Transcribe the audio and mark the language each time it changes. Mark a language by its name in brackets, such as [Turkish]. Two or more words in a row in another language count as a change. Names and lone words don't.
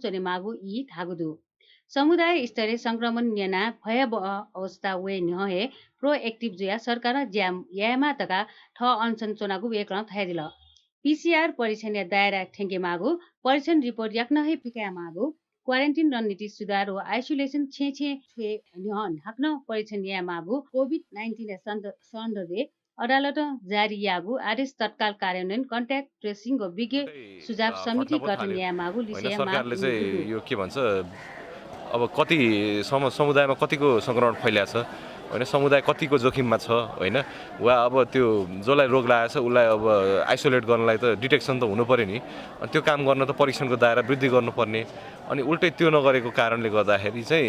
[Newari] चोने मागु ई थागुदु समुदाय स्तरीय संक्रमण न्यना भयावह अवस्था वे नहे प्रोएक्टिभ जुया सरकार ज्याम यामा तका ठ अनसन चोनागु वेकरण थाइदिल पीसीआर परीक्षण दायरा ठेंगे मागु परीक्षण रिपोर्ट याक्नहे पिका मागु क्वारेन्टाइन रणनीति सुधार व आइसोलेसन छे ढाक्न परीक्षण या मागु कोभिड-19 सन्दर्भे अदालत जारी यागु आदेश तत्काल कार्यान्वयन कन्ट्याक्ट ट्रेसिङ व विज्ञ सुझाव समिति गठन या मागु लिसे [Nepali] सरकारले चाहिँ यो के भन्छ अब कति समुदायमा कतिको संक्रमण फैलिएको छ हैन समुदाय कतिको जोखिममा छ हैन वा अब त्यो जसलाई रोग लागेको छ उसलाई अब आइसोलेट गर्नलाई त डिटेक्सन त हुनु पर्यो नि अनि त्यो काम गर्न त परीक्षणको दायरा वृद्धि गर्नुपर्ने अनि उल्टै त्यो नगरेको कारणले गर्दाखेरि चाहिँ